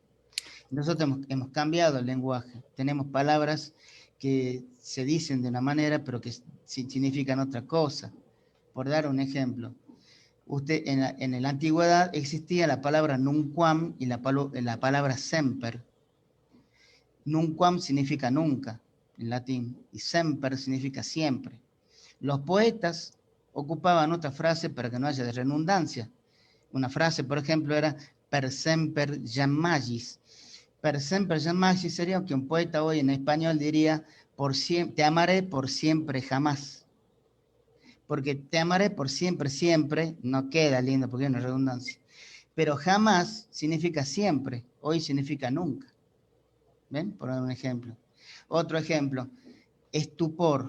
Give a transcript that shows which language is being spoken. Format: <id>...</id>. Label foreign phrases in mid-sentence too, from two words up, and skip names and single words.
<es>Nosotros hemos cambiado el lenguaje, tenemos palabras que se dicen de una manera, pero que significan otra cosa. Por dar un ejemplo, en la antigüedad existía la palabra nunquam y la palabra semper. Nunquam significa nunca en latín y semper significa siempre. Los poetas ocupaban otra frase para que no haya redundancia. Una frase, por ejemplo, era</es> <la>per semper jam magis. Per semper jam magis</la> <es>sería que un poeta hoy en español diría te amaré por siempre jamás. Porque te amaré por siempre, siempre, no queda lindo porque hay una redundancia. Pero jamás significa siempre, hoy significa nunca. ¿Ven? Por dar un ejemplo. Otro ejemplo, estupor.</es>